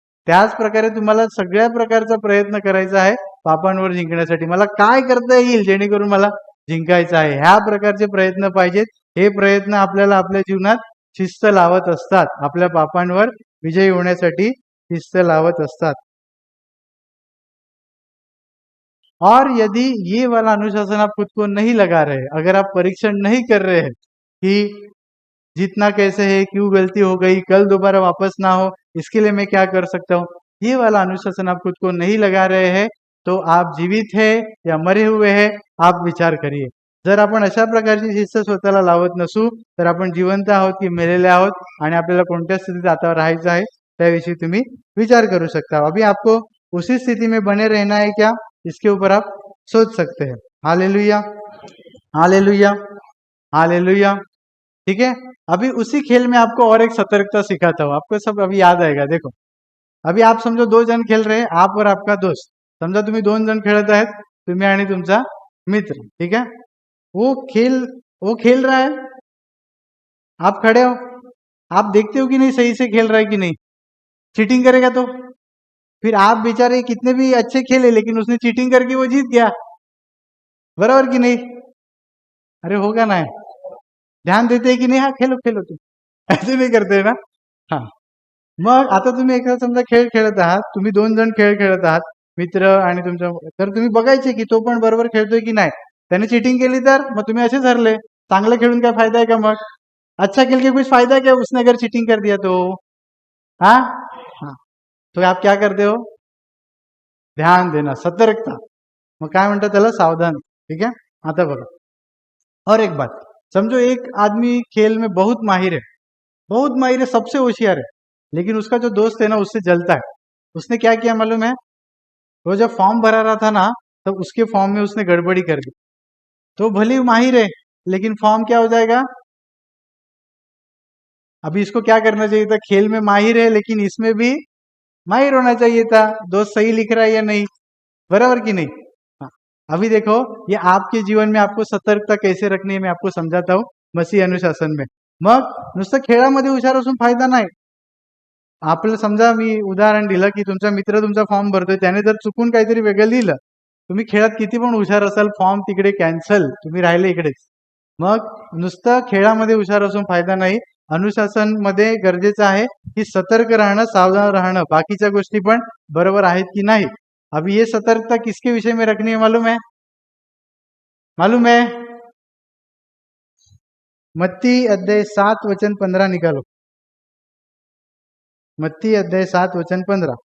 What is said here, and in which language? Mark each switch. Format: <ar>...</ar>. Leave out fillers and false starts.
<mr>त्याच प्रकारे तुम्हाला सगळ्या प्रकारचा प्रयत्न करायचा आहे पापांवर जिंकण्यासाठी. मला काय करता येईल जेणेकरून मला जिंकायचं आहे, ह्या प्रकारचे प्रयत्न पाहिजेत. हे प्रयत्न आपल्याला आपल्या जीवनात शिस्त लावत असतात, आपल्या पापांवर विजयी होण्यासाठी शिस्त लावत असतात.</mr> <hi>और यदि ये वाला अनुशासन आप खुद को नहीं लगा रहे, अगर आप परीक्षण नहीं कर रहे हैं कि जीतना कैसे है, क्यों गलती हो गई, कल दोबारा वापस ना हो, इसके लिए मैं क्या कर सकता हूँ, ये वाला अनुशासन आप खुद को नहीं लगा रहे हैं, तो आप जीवित है या मरे हुए है, आप विचार करिए.</hi> <mr>जर आपण अशा प्रकारची शिस्त स्वतःला लावत नसू तर आपण जिवंत आहोत की मेलेले आहोत आणि आपल्याला कोणत्या स्थितीत आता राहायचं आहे त्याविषयी तुम्ही विचार करू शकता.</mr> <hi>अभी आपको उसी स्थिति में बने रहना है क्या, इसके ऊपर आप सोच सकते हैं. Hallelujah, hallelujah, hallelujah. ठीक है. अभी उसी खेल में आपको और एक सतर्कता सिखाता हूँ, आपको सब अभी याद आएगा. देखो, अभी आप समझो 2 जण खेल रहे हैं, आप और आपका दोस्त.</hi> <mr>समजा तुम्ही 2 जण खेळत आहेत, तुम्ही आणि तुमचा मित्र.</mr> <hi>ठीक है. वो खेल रहा है, आप खड़े हो, आप देखते हो कि नहीं सही से खेल रहा है कि नहीं. चीटिंग करेगा तो फिर आप बेचारे कितने भी अच्छे खेले लेकिन उसने चीटिंग करके वो जीत गया, बराबर की नहीं. अरे होगा ना,</hi> <mr>ध्यान देते की नाही,</mr> <hi>हा खेलो खेलो तू, ऐसे नाही करते ना.</hi> <mr>हा, मग आता तुम्ही एखादा समजा खेळ खेळत आहात, तुम्ही 2 जण खेळ खेळत आहात, मित्र आणि तुमच्या, तर तुम्ही बघायचे की तो पण बरोबर खेळतोय की नाही. त्याने चिटिंग केली तर मग तुम्ही असेच हरले. चांगलं खेळून काय फायदा आहे का मग?</mr> <hi>अच्छा खेल के कुछ फायदा है क्या उसने अगर चिटिंग कर दिया तो? हाँ हाँ, तो आप क्या करते हो? ध्यान देना,</hi> <mr>सतर्कता. मग काय म्हणतात त्याला? सावधान.</mr> <hi>ठीक है.</hi> <mr>आता बघा,</mr> <hi>और एक बात समझो, एक आदमी खेल में बहुत माहिर है, बहुत माहिर है, सबसे होशियार है, लेकिन उसका जो दोस्त है ना उससे जलता है. उसने क्या किया मालूम है? वो जब फॉर्म भरा रहा था ना, तब उसके फॉर्म में उसने गड़बड़ी कर दी. तो भले ही माहिर है लेकिन फॉर्म क्या हो जाएगा? अभी इसको क्या करना चाहिए था? खेल में माहिर है लेकिन इसमें भी माहिर होना चाहिए था. दोस्त सही लिख रहा है या नहीं, बराबर की नहीं. हाँ. अभी देखो, ये आपके जीवन में आपको सतर्कता कैसे रखनी है मैं आपको समझाता हूँ मसीह अनुशासन में.</hi> <mr>मग नुसतं खेळामध्ये हुशार असून फायदा नाही. आपल्याला समजा मी उदाहरण दिलं की तुमचा मित्र तुमचा फॉर्म भरतोय, त्याने जर चुकून काहीतरी वेगळं लिहिलं, तुम्ही खेळात किती पण हुशार असाल, फॉर्म तिकडे कॅन्सल, तुम्ही राहिले इकडेच. मग नुसतं खेळामध्ये हुशार असून फायदा नाही. अनुशासन मध्ये गरजेचं आहे की सतर्क राहणं, सावधान राहणं, बाकीच्या गोष्टी पण बरोबर आहेत की नाही.</mr> <hi>अभी ये सतर्कता किसके विषय में रखनी है मालूम है? मालूम है? मत्ती अध्याय 7 वचन 15 निकालो. मत्ती अध्याय 7 वचन 15.</hi>